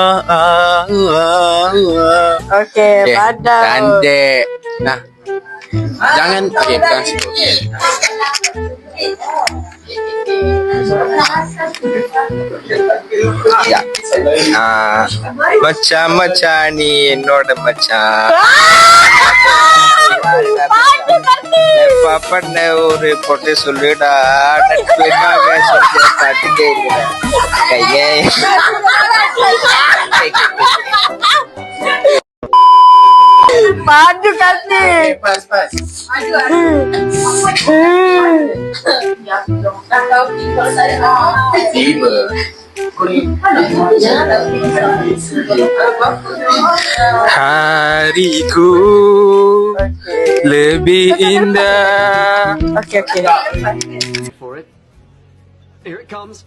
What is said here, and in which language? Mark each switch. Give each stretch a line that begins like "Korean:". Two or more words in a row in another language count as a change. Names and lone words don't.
Malay: Okey, padam. Cantik. Nah, jangan. Okey, bukan situ. Okay. Ya. Macam-macam ni, Nur macam.
Tamil: Papa ஒரு பொட்டை சொல்லுடா நட்புக்காக சொல்லிய பாட்டு கையே
Malay: Padu kasi. Pas. Tiba. Hariku lebih indah. Okey.
English: For it. Here it comes.